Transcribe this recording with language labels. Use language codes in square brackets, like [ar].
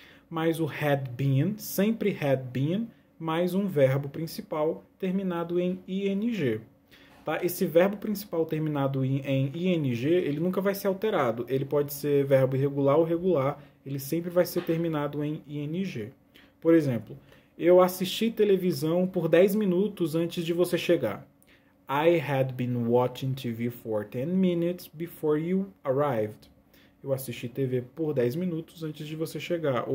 [pt] Mais o had been, sempre had been, mais um verbo principal terminado em ing. Tá? Esse verbo principal terminado em ing, ele nunca vai ser alterado. Ele pode ser verbo irregular ou regular, ele sempre vai ser terminado em ing. Por exemplo, eu assisti televisão por 10 minutos antes de você chegar. [en] I had been watching TV for 10 minutes before you arrived. [pt] Eu assisti TV por 10 minutos antes de você chegar.